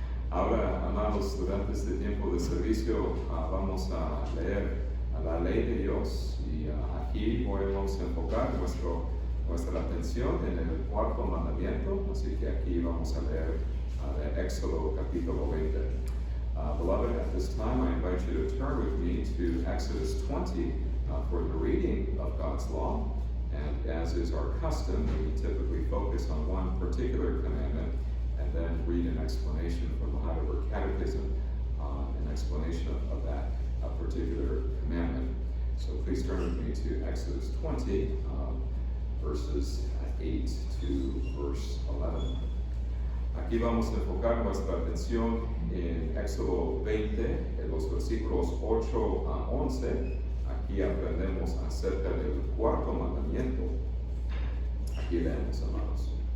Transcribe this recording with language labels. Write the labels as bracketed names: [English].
[Spanish] amados, durante este tiempo de servicio vamos a leer la ley de Dios y aquí vamos a enfocar nuestra atención en el cuarto mandamiento, así que aquí vamos a leer de Éxodo capítulo 20. [English] Beloved, at this time I invite you to turn with me to Exodus 20 for the reading of God's law. And as is our custom, we typically focus on one particular commandment and then read an explanation from the Heidelberg Catechism, an explanation of that particular commandment. So please turn with me to Exodus 20, verses 8 to verse 11. [Spanish] Aquí vamos a enfocar nuestra atención en Éxodo 20, en los versículos 8 a 11. Aquí aprendemos acerca del cuarto mandamiento. Aquí leemos, amados.